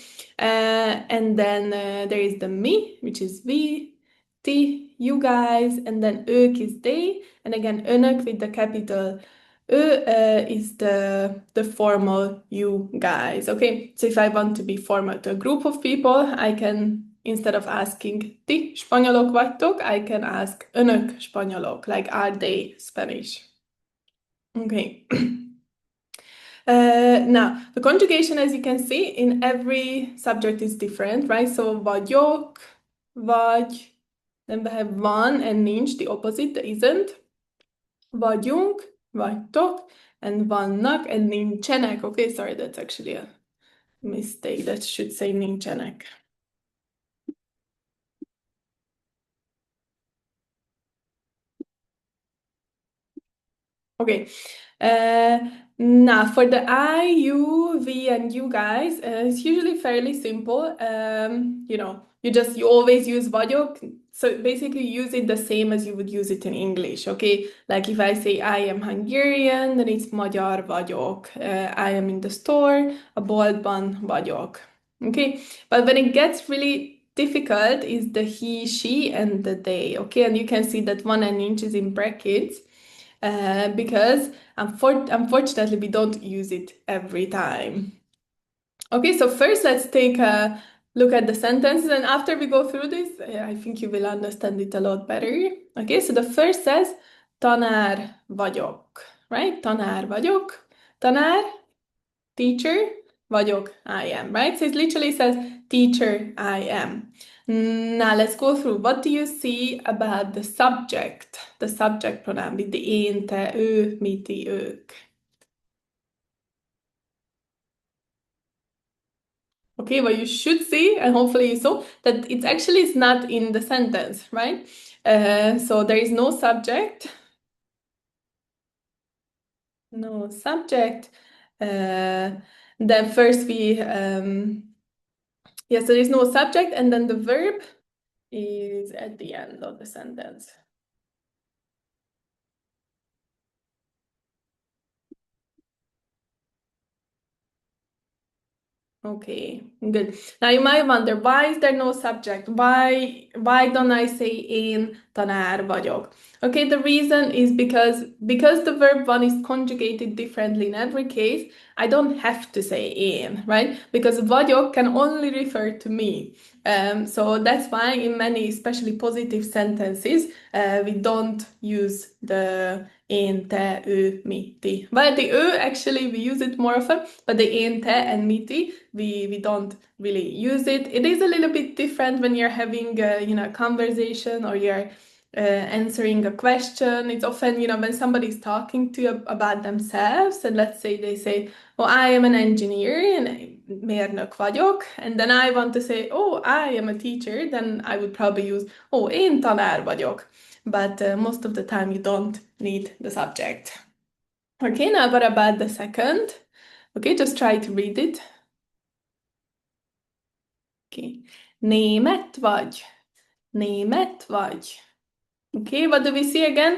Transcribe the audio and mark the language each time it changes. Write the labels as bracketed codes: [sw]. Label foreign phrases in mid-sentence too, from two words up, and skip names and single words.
[en] And then there is the me, which is we, ti, you guys, and then ők is they, and again, önök with the capital is the formal you guys. Okay, so if I want to be formal to a group of people, I can, instead of asking [hu] ti spanyolok vagytok, [en] I can ask [hu] önök spanyolok, [en] like are they Spanish? Okay. Now, the conjugation, as you can see, in every subject is different, right? [hu] So vagyok, vagy, [en] then we have van and nincs, the opposite, the isn't. [hu] Vagyunk, vagytok, and vannak, and nincsenek. [en] Okay, sorry, that's actually a mistake. That should say nincsenek. Okay. Now, for the I, you, we, and you guys, it's usually fairly simple. You always use vagyok. So basically, use it the same as you would use it in English, okay? Like if I say I am Hungarian, then it's [hu] magyar vagyok. [en] I am in the store, [hu] a boltban vagyok. [en] Okay? But when it gets really difficult is the he, she, and the they, okay? And you can see that one and inch is in brackets because unfortunately we don't use it every time. Okay, so first let's take a look at the sentences, and after we go through this, I think you will understand it a lot better. Okay, so the first says, [hu] tanár vagyok, right? Tanár vagyok. Tanár, teacher, vagyok, [en] I am, right? So it literally says, teacher, I am. Now let's go through. What do you see about the subject pronoun with the [hu] én, te, ő, mi, ti, ők? [en] Okay, well, you should see, and hopefully you saw, that it actually is not in the sentence, right? So there is no subject. No subject. Then first yes, there is no subject, and then the verb is at the end of the sentence. Okay, good. Now you might wonder, why is there no subject? Why don't I say [hu] én tanár vagyok? [en] Okay, the reason is because the verb one is conjugated differently in every case, I don't have to say én, right? Because vagyok can only refer to me. So that's why in many, especially positive sentences, we don't use the [hu] én, te, ő, mi, ti. [en] Well, the ő, actually, we use it more often, but the [hu] én, te, [en] and [hu] mi, ti, [en] we don't really use it. It is a little bit different when you're having, a conversation or you're answering a question. It's often, when somebody's talking to you about themselves, and let's say they say, oh, I am an engineer, and [hu] mérnök vagyok, [en] and then I want to say, oh, I am a teacher, then I would probably use, [hu] oh, én tanár vagyok. [en] But most of the time you don't need the subject. Okay, now what about the second? Okay, just try to read it. Okay. [hu] Német vagy. Német vagy. [en] Okay, what do we see again?